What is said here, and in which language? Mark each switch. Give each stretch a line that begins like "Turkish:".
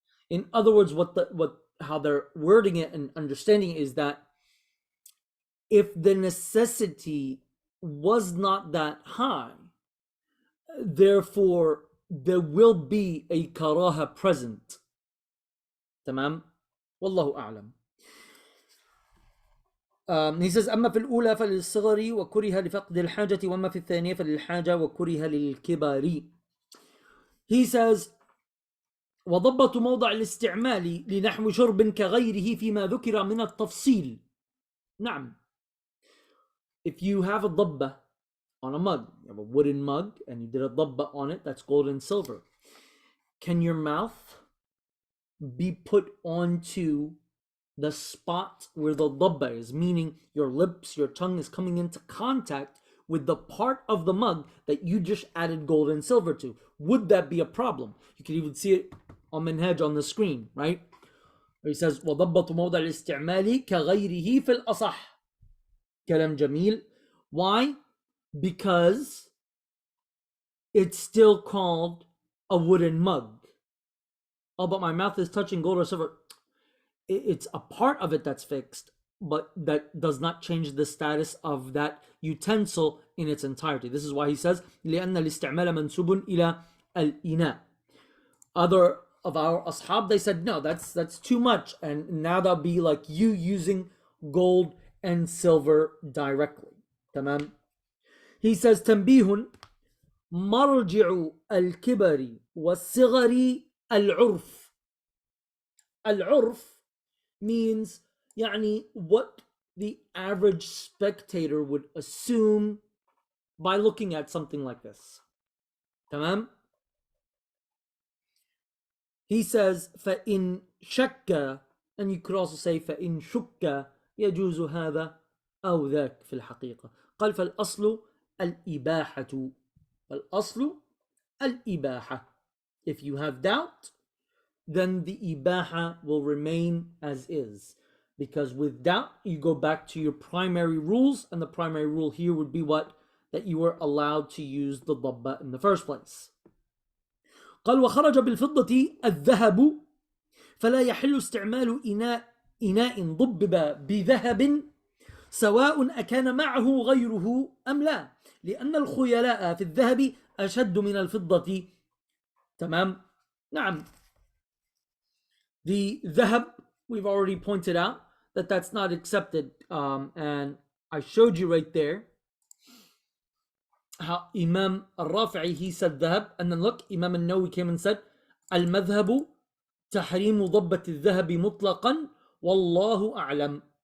English: In other words, how they're wording it and understanding it is that if the necessity was not that high, therefore there will be a karaha present.
Arabic: تمام. والله أعلم.
English: He says
Arabic: أما في الأولى فللصغر وكره لفقد الحاجة وأما في الثانية فللحاجة وكره للكبار.
English: He says
Arabic: وضبط موضع الاستعمال لنحو شرب كغيره فيما ذكر من التفصيل. نعم.
English: If you have a ضبة on a mug, you have a wooden mug and you did a ضبة on it, that's gold and silver. Can your mouth be put onto the spot where the ضبة is, meaning your lips, your tongue is coming into contact with the part of the mug that you just added gold and silver to? Would that be a problem? You can even see it on Minhaj on the screen, right? Where he says
Arabic: وضبط موضع الاستعمال كغيره في الأصح. كلام جميل.
English: Why? Because it's still called a wooden mug. Oh, but my mouth is touching gold or silver. It's a part of it that's fixed, but that does not change the status of that utensil in its entirety. This is why he says
Arabic: لأن الاستعمال منسوب إلى الإناء.
English: Other of our ashab, they said no, that's too much, and now that'll be like you using gold and silver directly.
Arabic: تمام.
English: He says
Arabic: تنبيه مرجع الكبر والصغر العرف.
English: العرف means يعني what the average spectator would assume by looking at something like this.
Arabic: تمام. He says فإن شك,
English: and you could also say
Arabic: فإن شك يجوز هذا أو ذاك في الحقيقة. قال فالأصل الإباحة. الأصل الإباحة.
English: If you have doubt, then the ibaha will remain as is. Because with doubt, you go back to your primary rules, and the primary rule here would be what? That you were allowed to use the ضبة in the first place.
Arabic: قال وخرج بالفضة الذهب فلا يحل استعمال إناء ضبب بذهب سواء أكان معه غيره أم لا لأن الخيلاء في الذهب أشد من الفضة. تمام. نعم.
English: The dhahab, we've already pointed out that that's not accepted, and I showed you right there how Imam al-Rafi'i, he said dhahab, and then look, Imam al-Nawawi came and said al-madhhabu tahrimu
Arabic: ضبة الذهب مطلقا والله أعلم.